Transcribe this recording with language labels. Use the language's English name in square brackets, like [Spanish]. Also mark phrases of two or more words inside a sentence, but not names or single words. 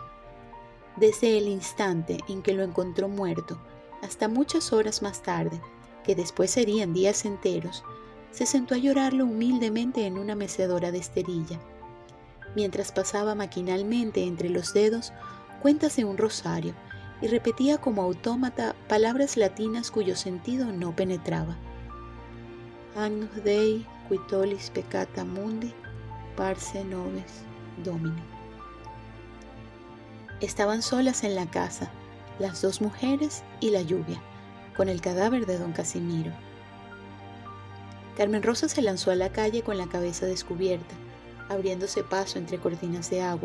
[Spanish] Desde el instante en que lo encontró muerto, hasta muchas horas más tarde, que después serían días enteros, se sentó a llorarlo humildemente en una mecedora de esterilla, mientras pasaba maquinalmente entre los dedos cuentas de un rosario y repetía como autómata palabras latinas cuyo sentido no penetraba. [Latin] Agnus Dei qui tollis peccata mundi, parce nobis Domini. [Spanish] Estaban solas en la casa, las dos mujeres y la lluvia, con el cadáver de don Casimiro. Carmen Rosa se lanzó a la calle con la cabeza descubierta, abriéndose paso entre cortinas de agua.